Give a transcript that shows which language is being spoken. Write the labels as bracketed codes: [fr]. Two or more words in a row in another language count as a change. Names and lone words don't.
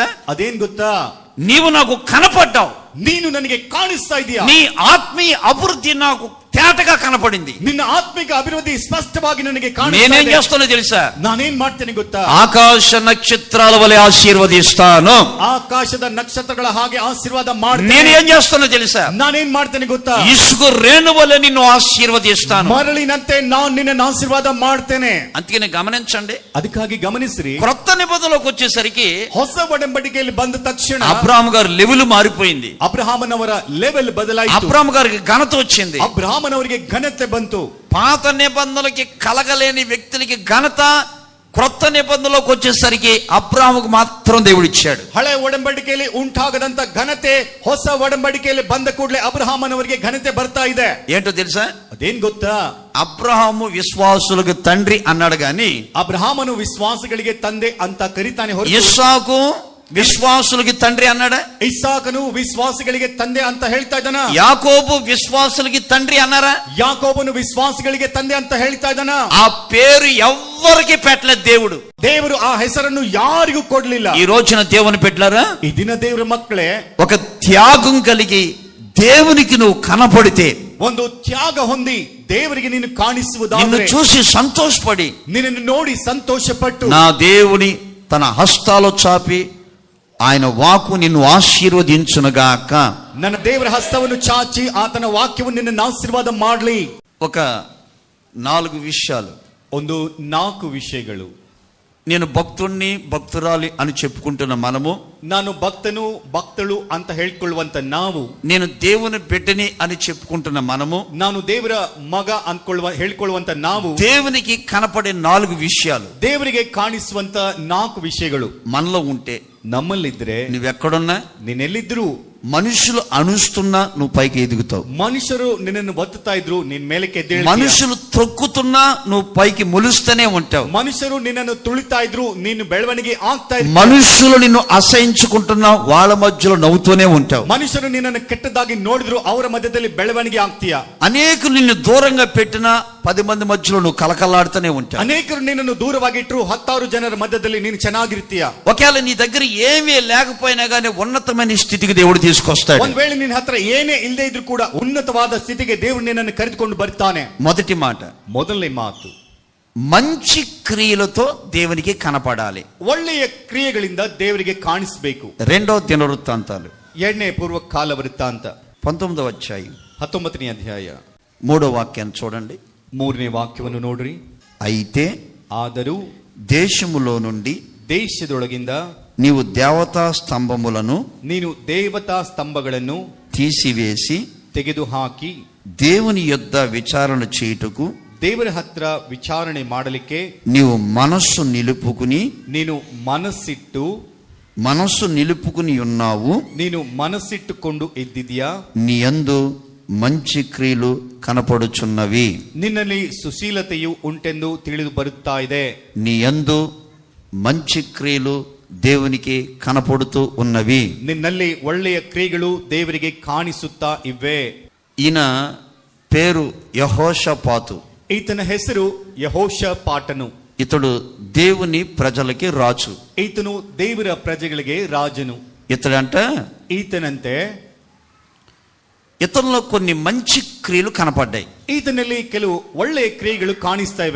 [kn] ಅದೇನ್ ಗೊತ್ತಾ? [te] నీవు నాకు కనపడ్డావు, [kn] ನೀನು ನನಗೆ ಕಾಣಿಸ್ತಾ ಇದೀಯಾ, [te] నీ ఆత్మీయ అభివృద్ధి నాకు తేటగా కనపడింది. [kn] ನಿನ್ನ ಆತ್ಮಿಕ ಅಭಿವೃದ್ಧಿ ಸ್ಪಷ್ಟವಾಗಿ ನನಗೆ ಕಾಣಿಸ್ತಾ [te] నేనేం [kn] ಇದೆ. [te] చేస్తానో తెలుసా? [kn] ನಾನೇನ್ ಮಾಡ್ತೇನೆ ಗೊತ್ತಾ? [te] ఆకాశ నక్షత్రాల వలె ఆశీర్వదిస్తాను. [kn] ಆಕಾಶದ ನಕ್ಷತ್ರಗಳ ಹಾಗೆ ಆಶೀರ್ವಾದ ಮಾಡ್ತೇನೆ. [te] నేనేం చేస్తానో తెలుసా? [kn] ನಾನೇನ್ ಮಾಡ್ತೇನೆ ಗೊತ್ತಾ? [te] ఇసుక రేణు వలె నిన్ను ఆశీర్వదిస్తాను. [kn] ಮರಳಿನಂತೆ ನಾನು ನಿನ್ನನ್ನು ಆಶೀರ್ವಾದ ಮಾಡ್ತೇನೆ. [te] అందుకని గమనించండి, [kn] ಅದಕ್ಕಾಗಿ ಗಮನಿಸಿರಿ, [te] క్రొత్త నిబంధనలోకి వచ్చేసరికి [kn] ಹೊಸ ಒಡಂಬಡಿಕೆಯಲ್ಲಿ ಬಂದ ತಕ್ಷಣ [te] అబ్రాహాము గారి లెవెల్ మారిపోయింది. [kn] ಅಬ್ರಹಾಮನ್ ಅವರ ಲೆವೆಲ್ ಬದಲಾಯಿತು. [te] అబ్రాహాము గారికి ఘనత వచ్చింది. [kn] ಅಬ್ರಹಾಮನ್ ಅವರಿಗೆ ಘನತೆ ಬಂತು. [te] పాత నిబంధనలకి కలగలేని వ్యక్తులకి ఘనత క్రొత్త నిబంధనలోకి వచ్చేసరికి అబ్రాహాముకు మాత్రం దేవుడు ఇచ్చాడు. [kn] ಹಳೆ ಒಡಂಬಡಿಕೆಯಲ್ಲಿ ಉಂಟಾಗದಂತ ಘನತೆ ಹೊಸ ಒಡಂಬಡಿಕೆಯಲ್ಲಿ ಬಂದ ಕೂಡಲೇ ಅಬ್ರಹಾಮನ್ ಅವರಿಗೆ ಘನತೆ ಬರ್ತಾ ಇದೆ. [te] ఏంటో తెలుసా? [kn] ಅದೇನ್ ಗೊತ್ತಾ? [te] అబ్రహాము విశ్వాసులకు తండ్రి అన్నాడు గాని [kn] ಅಬ್ರಹಾಮನು ವಿಶ್ವಾಸಗಳಿಗೆ ತಂದೆ ಅಂತ ಕರೀತಾನೆ ಹೊರತು [te] ఇస్సాకు విశ్వాసులకి తండ్రి అన్నాడా? [kn] ಇಸಾಕನು ವಿಶ್ವಾಸಿಗಳಿಗೆ ತಂದೆ ಅಂತ ಹೇಳ್ತಾ ಇದ್ದಾನ? [te] యాకోబు విశ్వాసులకి తండ్రి అన్నారా? [kn] ಯಾಕೋಬನು ವಿಶ್ವಾಸಿಗಳಿಗೆ ತಂದೆ ಅಂತ ಹೇಳ್ತಾ ಇದ್ದಾನ? [te] ఆ పేరు ఎవ్వరికి పెట్టలేదు దేవుడు. [kn] ದೇವರು ಆ ಹೆಸರನ್ನು ಯಾರಿಗೂ ಕೊಡ್ಲಿಲ್ಲ. [te] ఈ రోజున దేవుని పెట్టారా? [kn] ಈ ದಿನ ದೇವರ ಮಕ್ಕಳೇ, [te] ఒక త్యాగం కలిగి దేవునికి నువ్వు కనపడితే, [kn] ಒಂದು ತ್ಯಾಗ ಹೊಂದಿ ದೇವರಿಗೆ ನೀನು [te] నిన్ను [kn] ಕಾಣಿಸುವುದಾದರೆ, [te] చూసి సంతోషపడి [kn] ನಿನ್ನನ್ನು ನೋಡಿ ಸಂತೋಷಪಟ್ಟು, [te] నా దేవుని తన హస్తాలు చాపి ఆయన వాక్కు నిన్ను ఆశీర్వదించునుగాక, [kn] ನನ್ನ ದೇವರ ಹಸ್ತವನ್ನು ಚಾಚಿ ಆತನ ವಾಕ್ಯವನ್ನು ನಿನ್ನನ್ನು ಆಶೀರ್ವಾದ ಮಾಡಲಿ. [te] ఒక 4 విషయాలు. [kn] ಒಂದು 4 ವಿಷಯಗಳು. [te] నేను భక్తుణ్ణి భక్తురాలి అని చెప్పుకుంటున్న మనము, [kn] ನಾನು ಭಕ್ತನು ಭಕ್ತಳು ಅಂತ ಹೇಳ್ಕೊಳ್ಳುವಂತ ನಾವು, [te] నేను దేవుని బిడ్డని అని చెప్పుకుంటున్న మనము, [kn] ನಾನು ದೇವರ ಮಗ ಹೇಳ್ಕೊಳ್ಳುವಂತ ನಾವು, [te] దేవునికి కనపడే 4 విషయాలు [kn] ದೇವರಿಗೆ ಕಾಣಿಸುವಂತ 4 ವಿಷಯಗಳು [te] మనలో ఉంటే, [kn] ನಮ್ಮಲ್ಲಿದ್ರೆ, [te] నువ్వెక్కడున్నా, [kn] ನೀನೆಲ್ಲಿದ್ರು, [te] మనుషులు అనుస్తున్నా నువ్వు పైకి ఎదుగుతావు. [kn] ಮನುಷ್ಯರು ನಿನ್ನನ್ನು ಒತ್ತುತ್ತಾ ಇದ್ರು, ನೀನ್ ಮೇಲಕ್ಕೆ ಎದ್ದೇಳ್ತೀಯ. [te] మనుషులు తొక్కుతున్నా నువ్వు పైకి మొలుస్తూనే ఉంటావు. [kn] ಮನುಷ್ಯರು ನಿನ್ನನ್ನು ತುಳಿತಾ ಇದ್ರು, ನೀನು ಬೆಳವಣಿಗೆ ಆಗ್ತಾ ಇದ್ರು. [te] మనుషులు నిన్ను అసహించుకుంటున్నా వాళ్ళ మధ్యలో నవ్వుతూనే ఉంటావు. [kn] ಮನುಷ್ಯರು ನಿನ್ನನ್ನು ಕೆಟ್ಟದಾಗಿ ನೋಡಿದ್ರು, ಅವರ ಮಧ್ಯದಲ್ಲಿ ಬೆಳವಣಿಗೆ ಆಗ್ತೀಯ. [te] అనేకులు నిన్ను దూరంగా పెట్టినా 10 మంది మధ్యలో నువ్వు కలకలాడుతూనే ఉంటావు. [kn] ಅನೇಕರು ನಿನ್ನನ್ನು ದೂರವಾಗಿಟ್ರು, 10,000 ಜನರ ಮಧ್ಯದಲ್ಲಿ ನೀನು ಚೆನ್ನಾಗಿರ್ತೀಯ. [te] ఒకవేళ నీ దగ్గర ఏమీ లేకపోయినా గానీ ఉన్నతమైన స్థితికి దేవుడు తీసుకొస్తాడు. [kn] ಒಂದ್ ವೇಳೆ ನಿನ್ನ ಹತ್ರ ಏನೇ ಇಲ್ಲದೆ ಇದ್ರು ಕೂಡ ಉನ್ನತವಾದ ಸ್ಥಿತಿಗೆ ದೇವರು ನಿನ್ನನ್ನು ಕರೆದುಕೊಂಡು ಬರ್ತಾನೆ. [te] మొదటి మాట, [kn] ಮೊದಲನೇ ಮಾತು, [te] మంచి క్రియలతో దేవునికి కనపడాలి. [kn] ಒಳ್ಳೆಯ ಕ್ರಿಯೆಗಳಿಂದ ದೇವರಿಗೆ ಕಾಣಿಸಬೇಕು. [te] రెండో దినవృత్తాంతాలు [kn] 2ನೇ ಪೂರ್ವ ಕಾಲ ವೃತ್ತಾಂತ [te] 19వ అధ్యాయం [kn] 19ನೇ ಅಧ್ಯಾಯ [te] 3వ వాక్యాన్ని చూడండి. [kn] ಮೂರನೇ ವಾಕ್ಯವನ್ನು ನೋಡ್ರಿ. [te] అయితే [kn] ಆದರೂ [te] దేశములో నుండి [kn] ದೇಶದೊಳಗಿಂದ [te] నీవు దేవతా స్తంభములను [kn] ನೀನು ದೇವತಾ ಸ್ತಂಭಗಳನ್ನು [te] తీసివేసి [kn] ತೆಗೆದುಹಾಕಿ [te] దేవుని యొద్ద విచారణ చేయుటకు [kn] ದೇವರ ಹತ್ರ ವಿಚಾರಣೆ ಮಾಡಲಿಕ್ಕೆ [te] నీవు మనస్సు నిలుపుకుని మనస్సు నిలుపుకుని ఉన్నావు. [kn] ನೀನು ಮನಸ್ಸಿಟ್ಟುಕೊಂಡು ಇದ್ದಿದ್ಯಾ. [te] నీ యందు మంచి క్రియలు కనపడుచున్నవి. [kn] ನಿನ್ನಲ್ಲಿ ಸುಶೀಲತೆಯು ಉಂಟೆಂದು ತಿಳಿದು ಬರುತ್ತಾ ಇದೆ. [te] నీ యందు మంచి క్రియలు దేవునికి కనపడుతూ ఉన్నవి. [kn] ನಿನ್ನಲ್ಲಿ ಒಳ್ಳೆಯ ಕ್ರಿಯೆಗಳು ದೇವರಿಗೆ ಕಾಣಿಸುತ್ತಾ ಇವೆ. [te] ఈయన పేరు యెహోషాపాతు. [kn] ఈతನ ಹೆಸರು ಯೆಹೋಷಾಪಾಟನು. [te] ఇతడు దేవుని ప్రజలకి రాజు. [kn] ಈತನು ದೇವರ ಪ್ರಜೆಗಳಿಗೆ ರಾಜನು. [te] ఈతనంటే ఇతనిలో కొన్ని మంచి క్రియలు కనపడ్డాయి. [kn] ఈతನಲ್ಲಿ ಕೆಲವು ಒಳ್ಳೆಯ ಕ್ರಿಯೆಗಳು ಕಾಣಿಸ್ತಾ ಇವೆ.